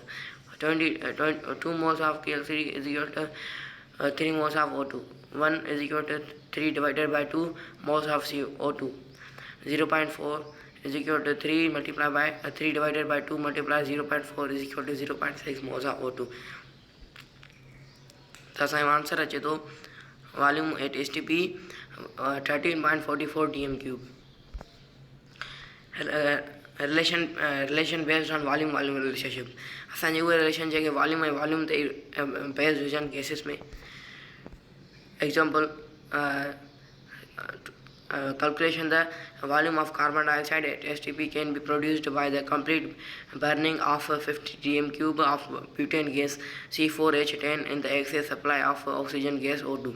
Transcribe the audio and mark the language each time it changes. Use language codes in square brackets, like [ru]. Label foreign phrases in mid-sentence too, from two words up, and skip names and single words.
[en] 2 moles of KL3 is equal to 3 moles of O2. 1 is equal to 3 divided by 2 moles of CO2. 0.4 is equal to 3 multiplied by 3 divided by 2 multiplied 0.4 is equal to 0.6 moles of O2. [sd] तो असांजो आंसर अचे थो [en] volume at STP [sd] 13.44 dm3. [en] Relation based on volume relationship. [sd] असांजे उहे रिलेशन जेके वॉल्यूम ऐं वॉल्यूम ते बेस्ड हुजनि केसिस में. [en] एग्जाम्पल, calculation the volume of carbon dioxide at STP can be produced by the complete burning of 50 dm³ of butane gas C4H10 in the excess supply of oxygen gas O2.